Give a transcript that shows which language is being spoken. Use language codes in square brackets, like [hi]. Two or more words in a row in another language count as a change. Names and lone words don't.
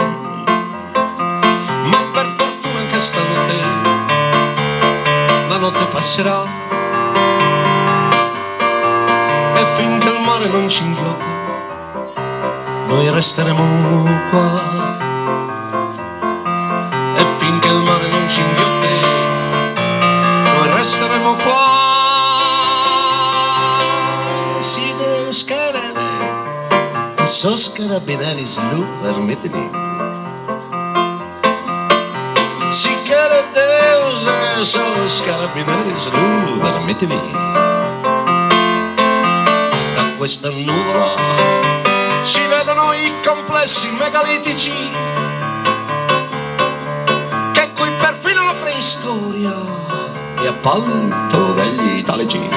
[it] Ma per fortuna che stanotte la notte passerà e finché il mare non ci inghiotte noi resteremo qua. E finché il mare non ci inghiotte, noi resteremo qua. [sc] Si Deus querere, e sos carabineris lu permitini. Si quiere Deus, e sos carabineris lu permitini. [it] Da questa nuvola si vedono i complessi megalitici che qui perfino la preistoria è appalto degli italici.